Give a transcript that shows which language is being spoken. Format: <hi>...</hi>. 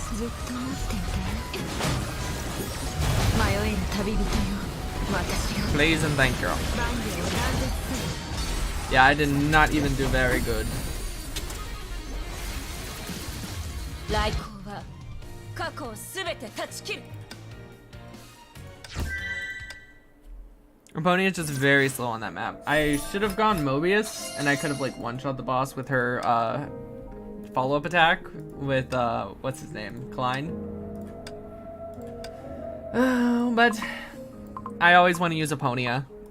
<ja>ずっと待っていて迷える旅人よ私が</ja> <en>Please and thank you.</en> <ja>万里を断絶する</ja> <en>Yeah, I did not even do very good.</en> <ja>来光は過去を全て断ち切る</ja> <en>Raponi is just very slow on that map. I should have gone Mobius, and I could have like one-shot the boss with her follow-up attack with what's his name, Klein. But I always want to use Aponia.</en>